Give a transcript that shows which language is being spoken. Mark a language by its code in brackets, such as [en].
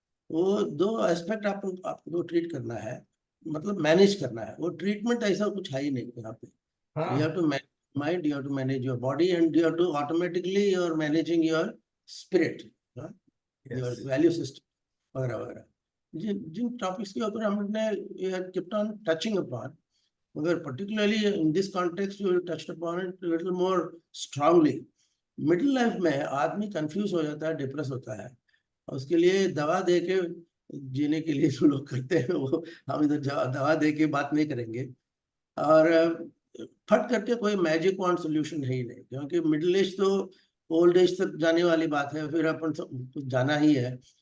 [hi] वो दो एस्पेक्ट आपको ट्रीट करना है, मतलब मैनेज करना है। वो ट्रीटमेंट ऐसा कुछ है ही नहीं यहाँ पे। [en] you have to mind, you have to manage your body, and you have to automatically you are managing your spirit, your value system [hi] वगैरह वगैरह। जिन जिन टॉपिक्स के ऊपर हमने [en] kept on touching upon, [hi] मगर [en] particularly in this context you touched upon it a little more strongly. [hi] Middle life में आदमी confuse हो जाता है, डिप्रेस होता है, और उसके लिए दवा दे के जीने के लिए जो लोग करते हैं, वो हम इधर दवा दे के बात नहीं करेंगे। और फट करके कोई मैजिक वॉन्ड सोल्यूशन है ही नहीं, क्योंकि मिडिल एज तो ओल्ड एज तक जाने वाली बात है, फिर अपन कुछ जाना ही है।